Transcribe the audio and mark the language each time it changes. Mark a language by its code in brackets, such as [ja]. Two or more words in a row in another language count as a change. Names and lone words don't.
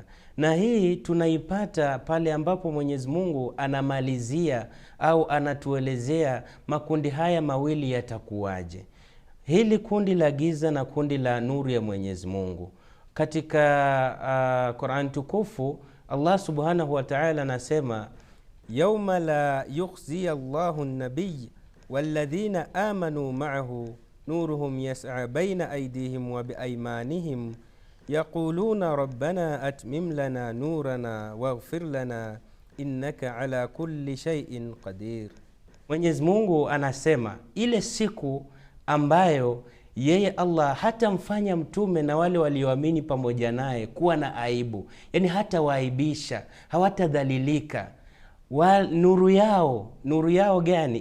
[sw] Na hii tunaipata pale ambapo Mwenyezi Mungu anamalizia au anatuelezea makundi haya mawili yatakuwaje. Hili kundi la giza na kundi la nuru ya Mwenyezi Mungu. Katika Qur'an tukufu [ar] الله سبحانه وتعالى anasema يوم لا يخزي الله النبي والذين آمنوا معه نورهم يسعى بين أيديهم وبأيمانهم يقولون ربنا أتمم لنا نورنا واغفر لنا إنك على كل شيء قدير. [sw] Mwenyezi Mungu anasema ile siku ambayo yeye Allah hatamfanya mtume na wale walioamini pamoja naye kuwa na aibu, yani hata waaibisha, hawatadhalilika. Nuru yao gani?